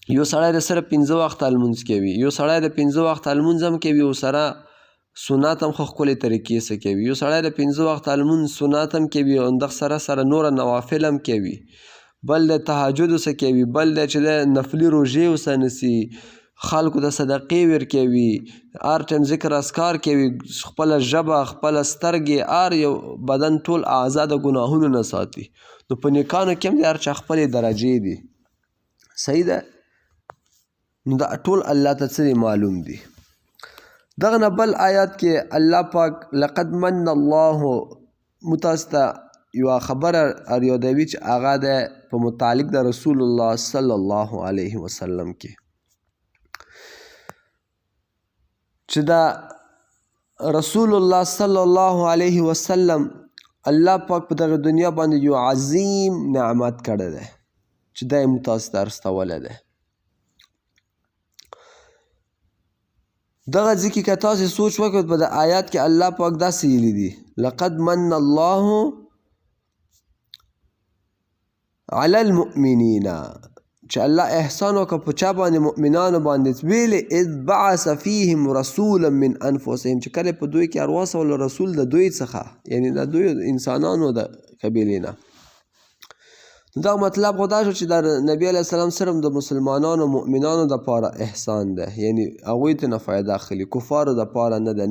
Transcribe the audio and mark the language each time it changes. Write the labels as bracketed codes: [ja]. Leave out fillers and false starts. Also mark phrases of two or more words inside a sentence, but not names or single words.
[ps] یو سړی د سره 15 وخته لمونځ کوي، یو سړی د 15 وخته لمونځ هم کوي او سره سنت هم خو ښکلې طریقې سره کوي، یو سړی د 15 وخته لمونځ سنت هم کوي او همدغه سره نوره نوافل هم کوي، بل د تهجد ورسه کوي، بل د چې د نفلي روژې ورسه نیسي، خلکو ته صدقې ورکوي، هر ټایم ذکر اذکار کوي، خپله ژبه خپله سترګې هر یو بدن ټول اعضا د ګناهونو نه ساتي. نو په نیکانو کې هم د هر چا خپلې درجې دي. صحیح ده؟ نو دا ټول الله ته څه دي معلوم دي. دغه نه بل آیات کې الله پاک [ar] لقد من الله [ps] متاسو ته یوه خبره یادوي چې هغه د په متعلق د رسول الله [ar] صلی الله علیه وسلم [ps] کې چې دا رسول الله [ar] صلی الله علیه وسلم [ps] الله پاک په دغه دنیا باندې یو عظیم نعمت کړی دی چې دا یې متاسو ته رسولی دی. دغه ځای کې که تاسې سوچ وکړئ په د آیات کې الله پاک داسې ویلي دي [ar] لقد من الله علی المؤمنین [ps] چې الله احسان وکړه په چا باندې مؤمنانو باندې ویلې [ar] اذ بعث فیهم رسولا من انفسهم [ps] چې کله په دوی کې ارواڅول رسول د دوی څخه یعنی د دوی انسانانو د قبیلې نه. نو دغه مطلب خو دا شو چې د نبي [ar] علیه السلام [ps] صرف د مسلمانانو مؤمنانو دپاره احسان ده یعنی هغوی ته نه فایده اخلي کفارو دپاره نه ده.